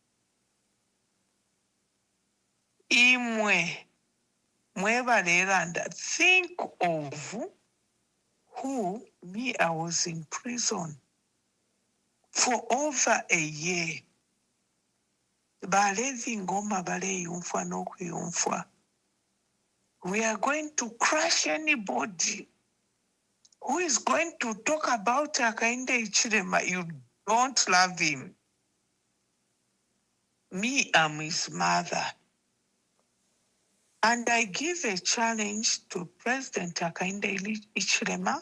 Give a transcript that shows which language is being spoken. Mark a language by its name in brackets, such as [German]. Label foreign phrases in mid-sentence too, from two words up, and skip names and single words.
[Bemba] Imwe, Mwebalelanda, [English] think of who, me, I was in prison for over a year. [Bemba] Balevi Ngoma bale yumfwa no kuyumfwa. [English] We are going to crush anybody who is going to talk about Akainde Ichirema. You don't love him. Me, I'm his mother. And I give a challenge to President Akainde Ichirema.